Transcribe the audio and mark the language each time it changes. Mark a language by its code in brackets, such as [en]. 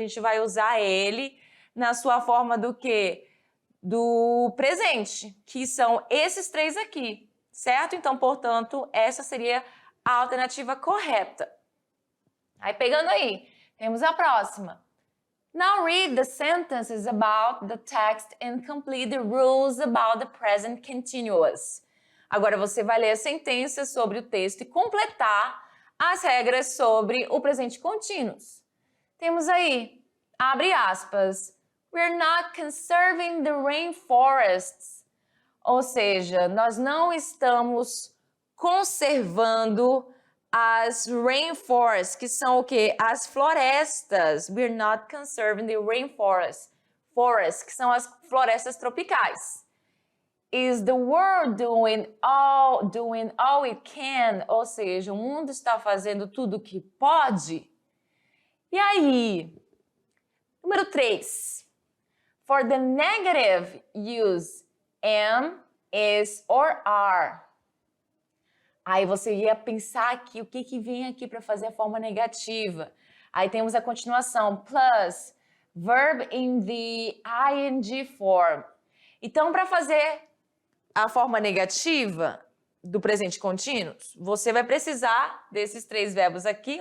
[pt] A gente vai usar ele na sua forma do quê? Do presente, que são esses três aqui, certo? Então, portanto, essa seria a alternativa correta. Aí, pegando aí, temos a próxima. [en] Now read the sentences about the text and complete the rules about the present continuous. [pt] Agora você vai ler a sentença sobre o texto e completar as regras sobre o presente contínuo. Temos aí, abre aspas, [en] we're not conserving the rainforests. [pt] Ou seja, nós não estamos conservando as rainforests, que são o quê? As florestas. [en] We're not conserving the rainforests. Forests, [pt] que são as florestas tropicais. [en] Is the world doing all it can? [pt] Ou seja, o mundo está fazendo tudo o que pode? E aí? Número 3. [en] For the negative, use am, is or are. [pt] Aí você ia pensar aqui, o que vem aqui para fazer a forma negativa? Aí temos a continuação, [en] plus, verb in the ing form. [pt] Então, para fazer a forma negativa do presente contínuo, você vai precisar desses 3 verbos aqui.